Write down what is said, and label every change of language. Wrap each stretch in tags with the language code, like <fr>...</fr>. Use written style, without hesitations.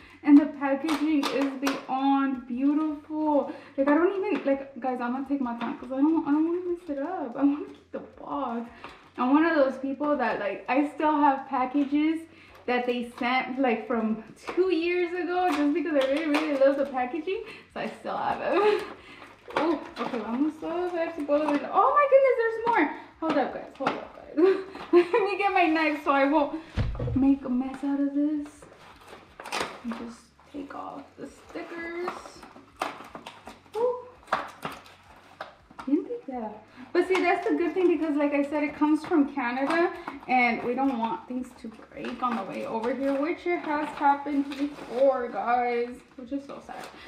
<en>And the packaging is beyond beautiful. Like, I don't even, like, guys, I'm gonna take my time because I don't want to mess it up. I want to keep the box. I'm one of those people that, like, I still have packages that they sent like from 2 years ago just because I really, really love the packaging. So I still have it. Oh, okay,</en> <es>vamos a ver si puedo ver.</es> <en>Oh my goodness, there's more. Hold up, guys. Hold up, guys. Let me get my knife so I won't make a mess out of this. And just take off the stickers. Ooh. But see, that's the good thing because, like I said, it comes from Canada and we don't want things to break on the way over here, which it has happened before, guys, which is so sad.</en>